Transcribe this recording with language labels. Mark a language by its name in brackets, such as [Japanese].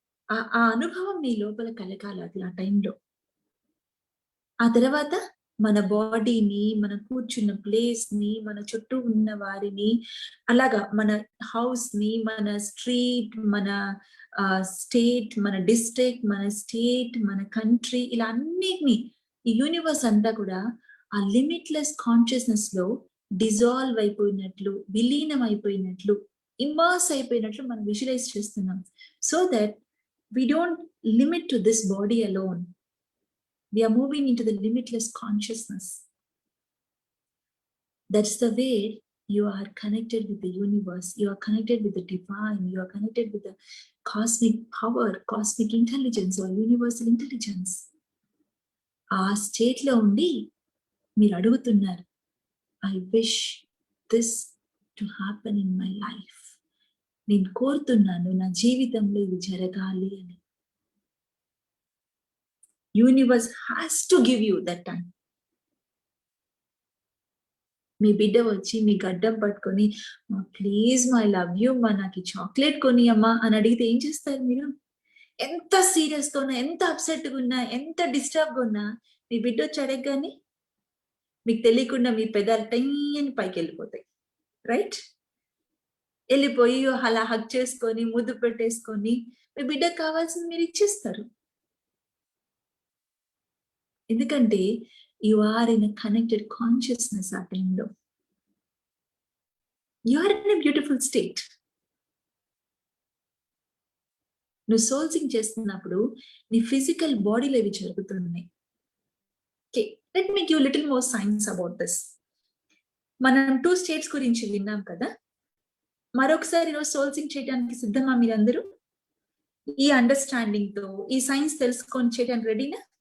[Telugu] ఆ అనుభవం నీ లోపల కలగాలి అది ఆ టైంలో. ఆ తర్వాత మన బాడీని, మన కూర్చున్న ప్లేస్ ని, మన చుట్టూ ఉన్న వారిని, అలాగా మన హౌస్ ని, మన స్ట్రీట్, మన స్టేట్, మన డిస్ట్రిక్ట్, మన స్టేట్, మన కంట్రీ, ఇలా అన్నిటినీ ఈ యూనివర్స్ అంతా కూడా ఆ లిమిట్లెస్ కాన్షియస్నెస్ లో డిజాల్వ్ అయిపోయినట్లు, విలీనం అయిపోయినట్లు, ఇమర్స్ అయిపోయినట్లు మనం విజువలైజ్ చేస్తున్నాం. [English] So that we don't limit to this body alone. We are moving into the limitless consciousness. That's the way you are connected with the universe. You are connected with the divine. You are connected with the cosmic power, cosmic intelligence or universal intelligence. [Telugu] ఆ state లో ఉండి మీరు అడుగుతున్నారు, [English] I wish this to happen in my life. [Telugu] నేను కోరుతున్నాను నా జీవితంలో ఇది జరగాలి అని. [English] Universe has to give you that time. [Telugu] మీ బిడ్డ వచ్చి మీ గడ్డం పట్టుకొని, [English] please my love you మా, [Telugu] నాకు చాక్లెట్ కొని అమ్మా అని అడిగితే ఏం చేస్తారు మీరు? ఎంత సీరియస్ గా ఉన్నా, ఎంత అప్సెట్ గా ఉన్నా, ఎంత డిస్టర్బ్ గా ఉన్నా, మీ బిడ్డ వచ్చి అడగగానే మీకు తెలియకుండా మీ పెదాలు టైని పైకి వెళ్ళిపోతాయి. రైట్? వెళ్ళిపోయి అలా హగ్ చేసుకొని, ముద్దు పెట్టేసుకొని, మీ బిడ్డకు కావాల్సింది మీరు ఇచ్చేస్తారు. [English] ఎందుకంటే you are in a connected consciousness [Telugu] ఆ టైంలో. [English] You are in a beautiful state. [Telugu] నువ్వు సోల్ సింక్ చేస్తున్నప్పుడు నీ ఫిజికల్ బాడీలో ఇవి జరుగుతున్నాయి. [English] Okay, let me give little more science about this. [Telugu] మనం 2 స్టేట్స్ గురించి విన్నాం కదా. మరొకసారి ఈరోజు సోల్ సింక్ చేయడానికి సిద్ధమా మీరందరూ? ఈ అండర్స్టాండింగ్ తో ఈ సైన్స్ తెలుసుకొని చేయడానికి రెడీనా?